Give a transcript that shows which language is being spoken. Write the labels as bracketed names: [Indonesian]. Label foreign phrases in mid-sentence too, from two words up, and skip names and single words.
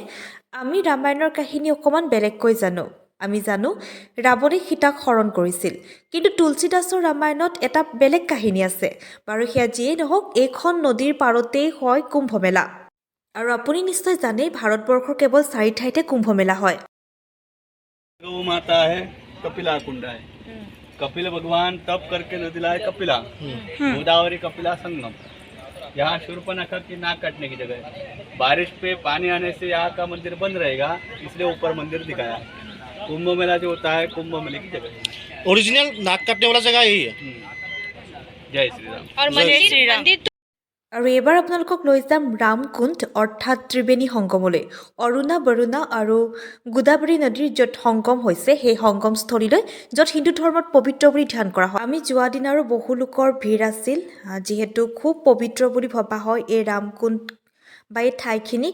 [Assamese] আমি ৰামায়ণৰ কাহিনী অকণমান বেলেগকৈ জানো। আমি জানো ৰাৱণে সীতাক হৰণ কৰিছিল, কিন্তু তুলসীদাসৰ ৰামায়ণত এটা বেলেগ কাহিনী আছে। বাৰু সেয়া যিয়েই নহওক, এইখন নদীৰ পাৰতেই হয় কুম্ভমেলা। আৰু আপুনি নিশ্চয় জানে ভাৰতবৰ্ষৰ কেৱল 4 ঠাইতে কুম্ভমেলা হয়। [Hindi] गौ माता है, कपिला कुंड है। कपिल भगवान तप करके नदी लाए कपिला, गोदावरी कपिला संगम। यहाँ शूर्पणखा की नाक काटने की जगह है। बारिश पे पानी आने से यहाँ का मंदिर बंद रहेगा, इसलिए ऊपर मंदिर दिखाया। कुंभ मेला जो होता है कुंभ मेले की जगह है। ओरिजिनल नाक काटने वाला जगह यही है। जय श्री राम। [Assamese] আৰু মন্দিৰ আৰু এইবাৰ আপোনালোকক লৈ যাম ৰামকুণ্ড অৰ্থাৎ ত্ৰিবেণী সংগমলৈ। অৰুণা বৰুণা আৰু গোদাবৰী নদীৰ য'ত সংগম হৈছে, সেই সংগমস্থলীলৈ, য'ত হিন্দু ধৰ্মত পবিত্ৰ বুলি ধ্যান কৰা হয়। আমি যোৱা দিন আৰু বহু লোকৰ ভিৰ আছিল, যিহেতু খুব পবিত্ৰ বুলি ভবা হয় এই ৰামকুণ্ড বা এই ঠাইখিনিক।